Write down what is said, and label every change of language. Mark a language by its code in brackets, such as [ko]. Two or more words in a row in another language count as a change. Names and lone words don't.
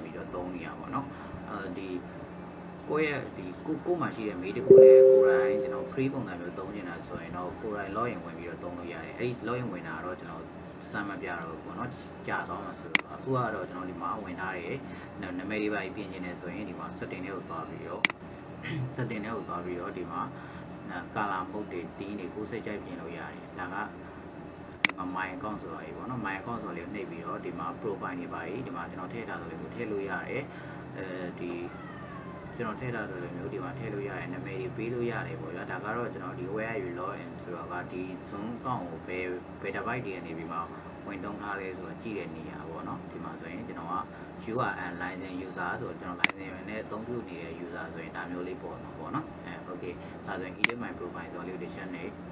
[my] ပြီးတော့သုံးနေရပါတော့ဒီကိုယ့်ရဲ့ဒီကိုမှရှိတဲ့ mail တစ်ခုနဲ့ကိုယ်တိုင်ကျွန်တော် free ပုံစံမျိုးသုံးနေတာဆိုရင်တော့ကိုယ်တိုင် login ဝင်ပြီးတော့သုံးလို့ရတယ်အဲ့ဒီ login ဝင်တာတော့ကျွန်တော်စမ်းမပြတော့ဘူးပေါ့နော်ကြာသွားမှာဆိုတော့အခုကတော့ကျွန်တော်ဒီမှာဝင်ထားတယ်နာမည်တွေပါပြင်နေတယ်ဆိုရင်ဒီမှာ setting တွေကိုသွားပြီးတော့ setting တွေကိုသွားပြီးတော့ဒီမှာ [en] color mode [my] တွေတင်းတွေကိုစိတ်ကြိုက်ပြင်လို့ရတယ်ဒါက [en] my account [my] ဆိုတာကြီးပေါ့နော် [en] my account [my] ဆိုလေးနှိပ်ပြီးတော့ဒီမှာ profile တွေပါဒီမှာကျွန်တော်ထည့်ထားတယ်လို့ထည့်လို့ရတယ်ဒီကျွန်တော်ထည့်ထားတယ်လို့မျိုးဒီမှာထည့်လို့ရတယ်နာမည်တွေပေးလို့ရတယ်ပေါ့ဗျာဒါကတော့ကျွန်တော်ဒီ [en] where you login [my] ဆိုတော့ကဒီ [en] zoom account [my] ကိုဘယ် device တွေကနေပြီးမှဝင်သုံးထားလဲဆိုတော့ကြည့်တဲ့နေရာပေါ့နော်ဒီမှာဆိုရင်ကျွန်တော်က [en] URL license user [my] ဆိုတော့ကျွန်တော် license နဲ့အသုံးပြုနေတဲ့ user ဆိုရင်ဒါမျိုးလေးပေါ်မှာပေါ့နော်okay ဒါဆိုရင် [en] edit my profile [my] ဆိုလေးတစ်ချက်နဲ့